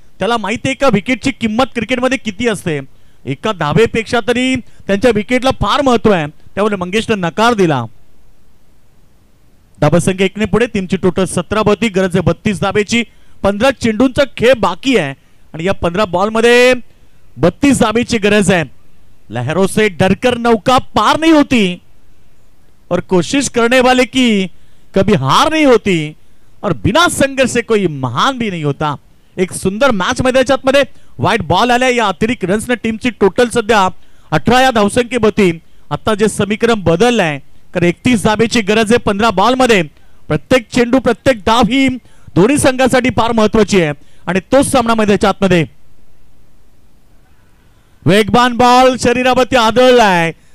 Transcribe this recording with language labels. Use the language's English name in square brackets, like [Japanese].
[Marathi] त्याला माहिती आहे का विकेटची किंमत क्रिकेटमध्ये किती असते. एका धावेपेक्षा तरी त्यांच्या विकेटला फार महत्व आहे. त्यामुळे मंगेशनं नकार दिला. धावसंख्या 1 ने पुढे. टीमची टोटल 17 होती. गरज आहे 32 धावेची. 15 चेंडूंचा खेळ बाकी आहे आणि या 15 बॉल मध्ये 32 धावेची गरज है। [Hindi] लहरों से डरकर नौका पार नहीं होती और कोशिश करने वाले की कभी हार नहीं होती और बिना संघर्ष से कोई महान भी नहीं होता। [Marathi] एक सुंदर मॅच मध्ये वाईट बॉल आल्या या अतिरिक्त रन्स ने टीमची टोटल सध्या 18 या धावसंख्येभोवती आता जे समीकरण बदललंय कारण 31 धावेची गरज आहे 15 बॉल मध्ये। प्रत्येक चेंडू प्रत्येक धाव ही दोन्ही संघासाठी फार महत्त्वाची आहे आणि तोच सामना मैदानाच्या आतमध्ये वेगवान बॉल शरीरावरती आदळलाय।